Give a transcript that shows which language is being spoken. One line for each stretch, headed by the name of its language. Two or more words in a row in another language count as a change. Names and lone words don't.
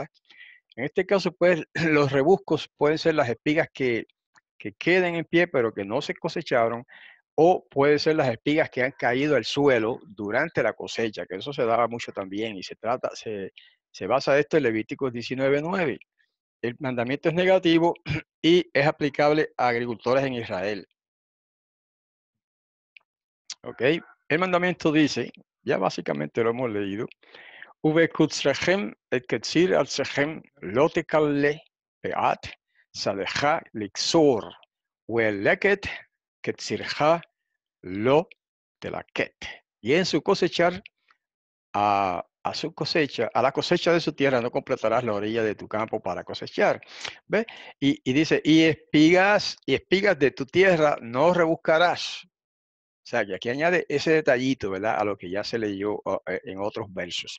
Spanish: En este caso, pues, los rebuscos pueden ser las espigas que queden en pie, pero que no se cosecharon, o puede ser las espigas que han caído al suelo durante la cosecha, que eso se daba mucho también, y se basa esto en Levíticos 19:9. El mandamiento es negativo y es aplicable a agricultores en Israel. ¿Ok? El mandamiento dice, ya básicamente lo hemos leído,
Hebrew: ובקוצרכם את קציר ארצכם לא תכלה פאת שדך לקצור, ולקט קצירך לא תלקט.
Spanish: Y en su cosechar, a su cosecha, a la cosecha de su tierra no completarás la orilla de tu campo para cosechar. ¿Ve? Y dice, y espigas de tu tierra no rebuscarás. O sea, que aquí añade ese detallito, ¿verdad? A lo que ya se leyó en otros versos.